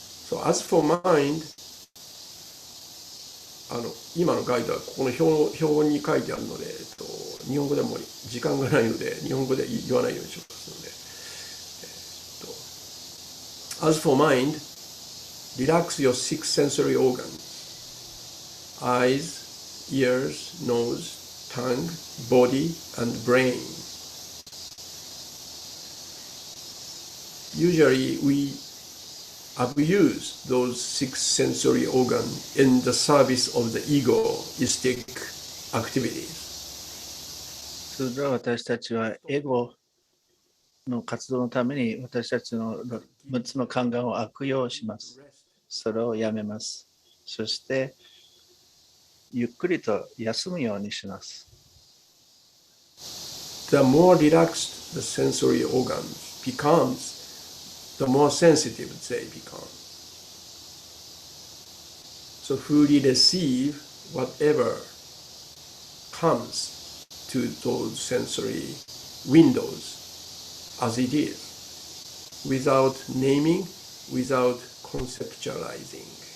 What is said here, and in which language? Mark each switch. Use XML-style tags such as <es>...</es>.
<en>So as for mind,</en> <ja>今のガイドはここの表に書いてあるので、日本語でも時間がないので日本語で言わないようにしますので、</ja> <en>As for mind, relax your six sensory organs: eyes, ears, nose, tongue, body, and brain. Usually we abuse those six sensory organs in the service of the egoistic activities.</en> <ja>通常私たちはエゴの活動のために私たちの6つの感官を悪用します。それをやめます。そしてゆっくりと休むようにします。</ja> <en>The more relaxed the sensory organs becomes, the more sensitive they become. So fully receive whatever comes to those sensory windows as it is, without naming, without conceptualizing.</en>